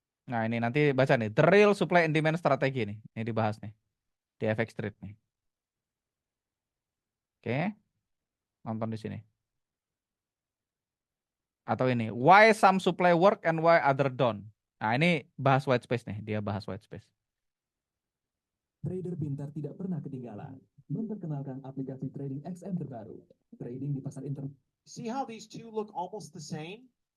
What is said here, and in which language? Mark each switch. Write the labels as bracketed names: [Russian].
[Indonesian] Nah, ini nanti baca nih, [English] the real supply and demand [Indonesian] strategi nih. Ini dibahas nih di FX Street nih. Oke, nonton di sini. Atau ini, [English] why some supply work and why other don't. [Indonesian] Nah, ini bahas white space nih, dia bahas white space. Trader pintar tidak pernah ketinggalan. Memperkenalkan aplikasi trading XM terbaru. Trading di pasar internet. [English] See how these two look almost the same,